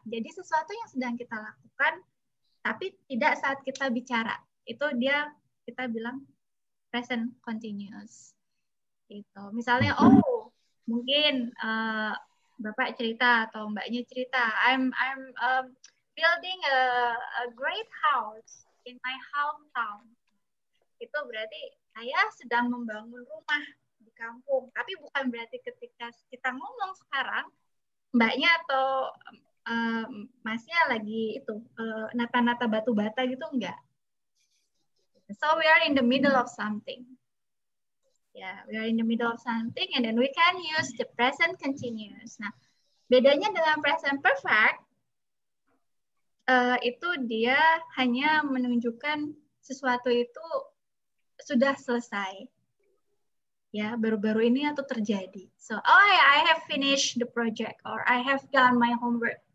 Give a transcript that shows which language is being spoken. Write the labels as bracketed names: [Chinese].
[Indonesian] Jadi sesuatu yang sedang kita lakukan, tapi tidak saat kita bicara. Itu kita bilang present continuous. Gitu. Misalnya, oh, mungkin Bapak cerita atau Mbaknya cerita, [English] I'm building a great house in my hometown. [Indonesian] Itu berarti saya sedang membangun rumah di kampung. Tapi bukan berarti ketika kita ngomong sekarang, Mbaknya atau Masnya lagi itu nata-nata batu bata gitu, enggak. [English] So we are in the middle of something. Yeah, we are in the middle of something, and then we can use the present continuous. [Indonesian] Nah, bedanya dengan present perfect, itu dia hanya menunjukkan sesuatu itu sudah selesai. Ya, baru-baru ini atau terjadi. [English] So, oh, I have finished the project or I have done my homework.